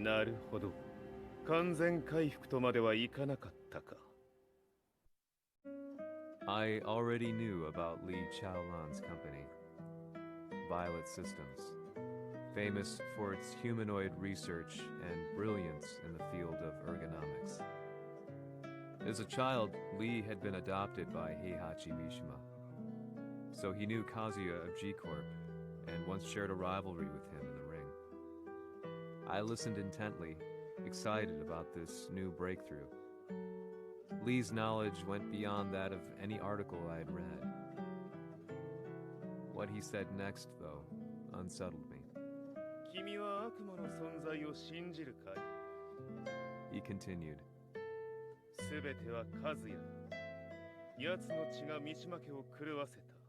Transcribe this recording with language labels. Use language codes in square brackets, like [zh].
[ja] なるほど、完全回復とまではいかなかったか。 [en] I already knew about Li Chaolan's company, Violet Systems, famous for its humanoid research and brilliance in the field of ergonomics. As a child, Li had been adopted by Heihachi Mishima, so he knew Kazuya of G-Corp and once shared a rivalry with him in the ring. I listened intently, excited about this new breakthrough. Lee's knowledge went beyond that of any article I had read. What he said next, though, unsettled me. [ja] 君は悪魔の存在を信じるかい? [en] He continued. [ja] すべてはカズヤ。奴の血が三島家を狂わせた。